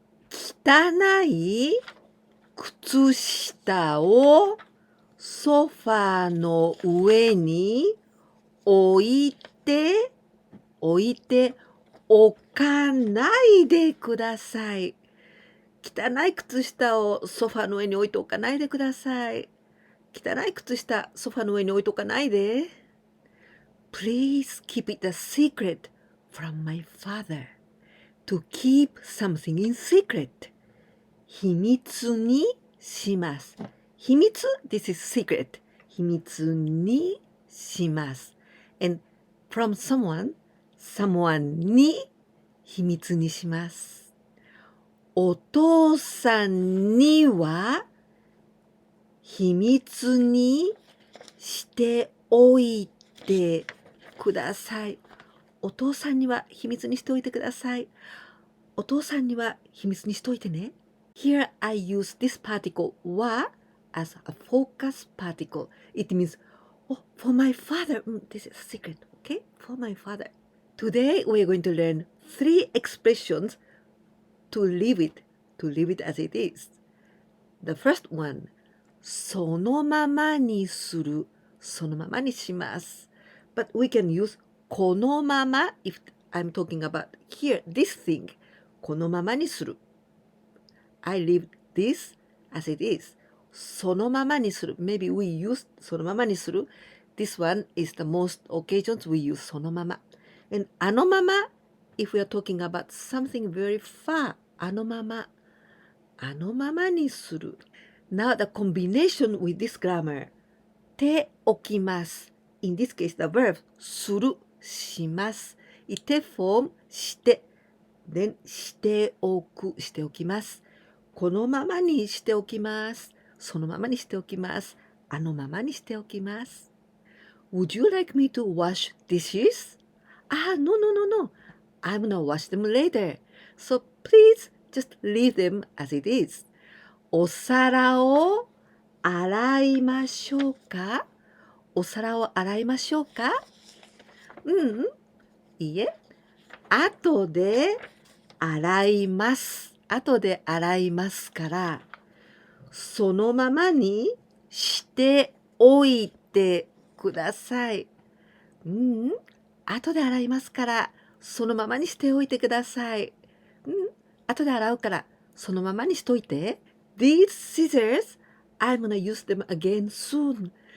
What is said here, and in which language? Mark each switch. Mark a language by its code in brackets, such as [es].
[ja] 汚い靴下をソファーの上に置いておかないでください。汚い靴下をソファーの上に置いておかないでください。汚い靴下ソファーの上に置いておかないで。 [en] Please keep it a secret from my father. To keep something in secret. [ja] 秘密にします。 [en] 秘密 This is secret. [ja] 秘密にします。 [en] And from someone [ja] に秘密にします。お父さんには秘密にしておいてください。お父さんには秘密にしておいてください。お父さんには秘密にしておいてね。 [en] Here I use this particle は as a focus particle. It means, for my father. This is a secret, okay? For my father. Today we are going to learn 3 expressions to leave it as it is. The first one, [ja] そのままにする。そのままにします。 [en] But we can use このまま if I'm talking about here, this thing. [ja] このままにする。 [en] I leave this as it is. [ja] そのままにする。 [en] Maybe we use そのままにする。 This one is the most occasions we use そのまま。 And あのまま if we are talking about something very far. [ja] あのままにする。 [en] Now the combination with this grammar. [ja] 手置きます。 [en] In this case, the verb [ja] する、します。 [en] 手 form して。 [ja] Then しておく、しておきます。このままにしておきます。そのままにしておきます。あのままにしておきます。 [en] Would you like me to wash dishes? No. I'm gonna wash them later. So please just leave them as it is. [ja] お皿を洗いましょうか？お皿を洗いましょうか？いいえ。後で洗います。後で洗いますから、そのままにしておいてください。後で洗いますから、そのままにしておいてください。後で洗うから、そのままにしといて。 [en] These scissors, I'm gonna use them again soon.